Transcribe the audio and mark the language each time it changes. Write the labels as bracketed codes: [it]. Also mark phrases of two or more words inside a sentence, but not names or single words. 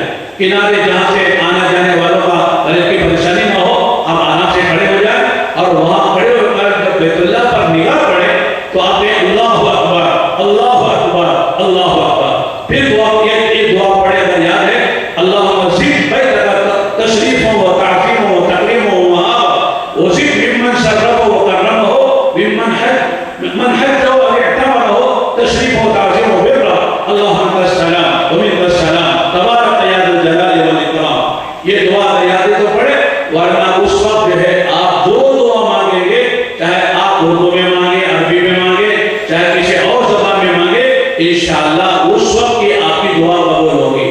[ur] کنارے جہاں سے آنے جانے والوں کا غلط کی پریشانی نہ ہو, آپ آرام سے کھڑے ہو جائیں اور وہاں کھڑے ہو کر جب بیت اللہ پر نگاہ پڑے تو آپ نے [ar] اللہ اکبر اللہ اکبر اللہ اکبر. [ur] پھر دعا ایک دعا پڑھے, اگر یاد ہے, [ar] اللہم زد بیتک تشریفا و تعظیما و تکریما و مہابا وزد ممن شرفہ و کرمہ من حج و اعتمرہ تشریفا و تعظیما و برا, اللہم انت السلام و منک السلام تبارک یا ذا الجلال والاکرام. [ur] یہ دعا یاد ہے تو پڑھے, ورنہ اس وقت جو ہے آپ جو دعا مانگیں گے, چاہے آپ اردو میں مانگے, عربی میں مانگے, چاہے کسی اور زبان میں مانگے, انشاءاللہ اس وقت کی آپ کی دعا قبول ہوگی.